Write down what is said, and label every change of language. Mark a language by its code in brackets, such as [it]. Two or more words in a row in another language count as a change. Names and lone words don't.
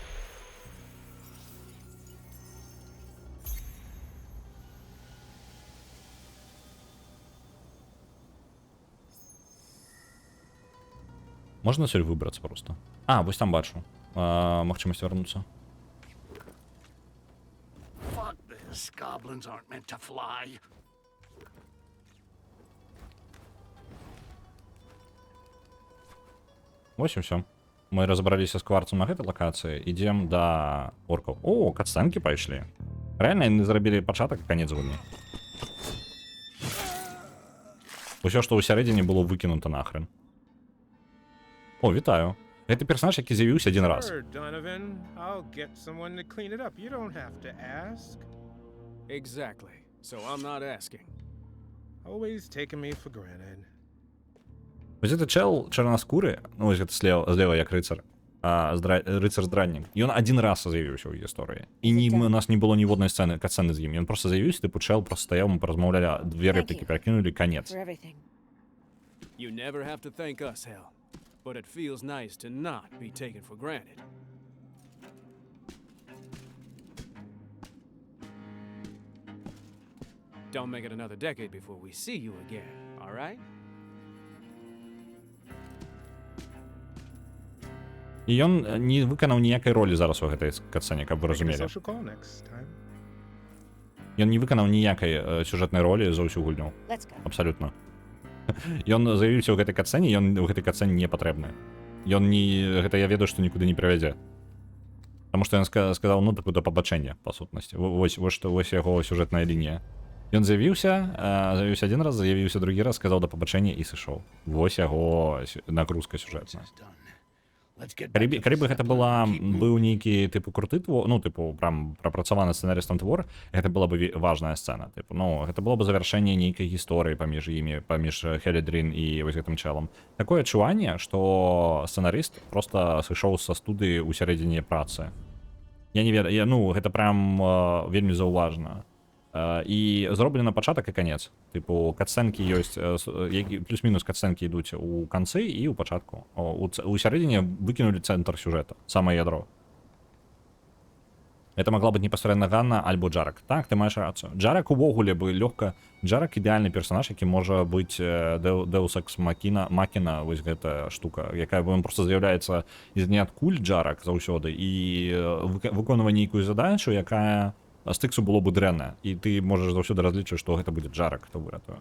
[be] Можна сюль выбрацца просто. А, вось там бачу. Магчымасць вярнуцца. [en] Fuck this. Goblins aren't meant to fly. [be] Вось і ўсё. Мы разабраліся з кварцам на гэтай лакацыі. Ідзем да оркаў. О, катсцэнкі пайшлі. Рэальна яны зрабілі пачатак і канец гульні. Усё, што ўсярэдзіне было выкінута нахрен. О, вітаю. Гэта персонаж, які з'явіўся адзін раз. [en] Sure, Donovan. I'll get someone to clean it up. You don't have to ask. Exactly. So I'm not asking. Always taking me for granted. [be] Вось гэты чэл чарнаскуры, ну вось гэта злева як рыцар, рыцар-здраннік. Ён адзін раз з'явіўся ў гісторыі. І у нас не было ніводнай сцэны, катсцэны з ім. Ён просто з'явіўся, тыпу чэл просто стаяў, мы паразмаўлялі, две рэплікі перакінулі, канец. [en] You never have to thank us, Hal. But it feels nice to not be taken for granted. Don't make it another decade before we see you again, all right? [be] І ён не выканаў ніякай ролі зараз у гэтай катсцэне, каб вы [en] Make it a [be] разумелі. [en] social call next time. [be] Ён не выканаў ніякай сюжэтнай ролі за ўсю гульню. [en] Let's go. [be] Абсалютна. Ён заявіўся ў гэтай катсцэне, ён у гэтай катсцэне не патрэбны. Ён не... Гэта я ведаю, што нікуды не правядзе. Таму што ён сказаў, ну, такое да пабачэння, па сутнасці. Вось яго сюжэтная лінія. Ён з'явіўся адзін раз, з'явіўся другі раз, сказаў да пабачэння і сышоў. Вось яго нагрузка сюжэтная. [en] Done. Let's get back to the [be] Калі бы гэта была [en] Zeppelin and keep [be] быў [en] moving. [be] нейкі тыпу круты твор, ну тыпу прям прапрацаваны сцэнарыстам твор, гэта была бы важная сцэна, тыпу, ну гэта было бы завяршэнне нейкай гісторыі паміж імі, паміж Хеледрин і вось гэтым чэлам. Такое адчуванне, што сцэнарыст просто сышоў са студыі ў сярэдзіне працы. Я не ведаю, ну гэта прям вельмі заўважна. І зроблена пачатак і канец. Тыпу катсцэнкі ёсць, плюс-мінус катсцэнкі ідуць у канцы і ў пачатку. У сярэдзіне выкінулі цэнтр сюжэта, самае ядро. [ru] Это могла быть [be] непасрэдна Ганна альбо Джарак. Так, ты маеш рацыю. Джарак увогуле бы лёгка... Джарак ідэальны персонаж, які можа быць [la] Deus Ex Machina, [be] вось гэтая штука, якая просто з'яўляецца з ніадкуль Джарак заўсёды і выконвае нейкую задачу, якая стыксу было бы дрэнна, і ты можаш заўсёды разлічваць, што гэта будзе Джарак, хто выратуе.